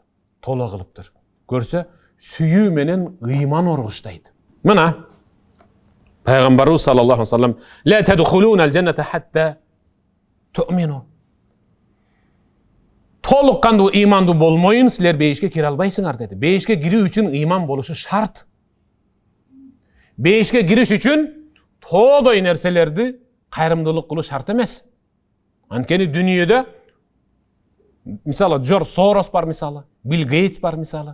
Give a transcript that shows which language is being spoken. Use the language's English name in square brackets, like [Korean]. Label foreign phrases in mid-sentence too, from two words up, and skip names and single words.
[Kyrgyz] Толо кылыптыр. Көрсө, сүйүү менен ыйман оргуштайт. Мына пайгамбарыбыз [Arabic] صلى الله عليه وسلم لا تدخلون الجنة حتى تؤمنوا." [Kyrgyz] Толук кандуу ыймандуу болмойун силер бейишке кире албайсыңар деди. Бейишке кирүү үчүн ыйман болушу шарт. Бейишке кириш үчүн тоодой нерселерди кайрымдуулук кылуу шарт эмес. Анткени дүнүйөдө мисалы Джордж Сорос бар, мисалы Билл Гейтс бар, мисалы.